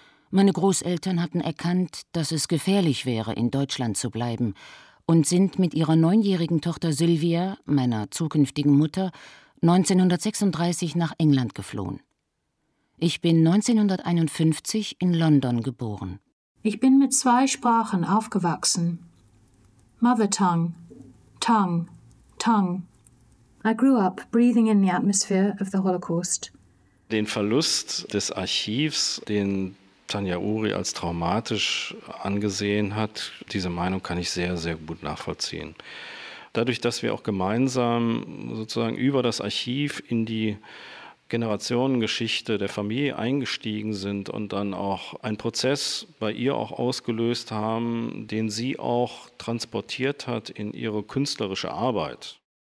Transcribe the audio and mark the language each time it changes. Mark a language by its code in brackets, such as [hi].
[de] Meine Großeltern hatten erkannt, dass es gefährlich wäre, in Deutschland zu bleiben, und sind mit ihrer 9-jährigen Tochter Sylvia, meiner zukünftigen Mutter, 1936 nach England geflohen. Ich bin 1951 in London geboren. Ich bin mit 2 Sprachen aufgewachsen. [en] Mother tongue, tongue, tongue. I grew up breathing in the atmosphere of the Holocaust. [de] Den Verlust des Archivs, den Tanja Uri als traumatisch angesehen hat, diese Meinung kann ich sehr, sehr gut nachvollziehen. Dadurch, dass wir auch gemeinsam sozusagen über das Archiv in die Generationengeschichte der Familie eingestiegen sind und dann auch einen Prozess bei ihr auch ausgelöst haben, den sie auch transportiert hat in ihre künstlerische Arbeit.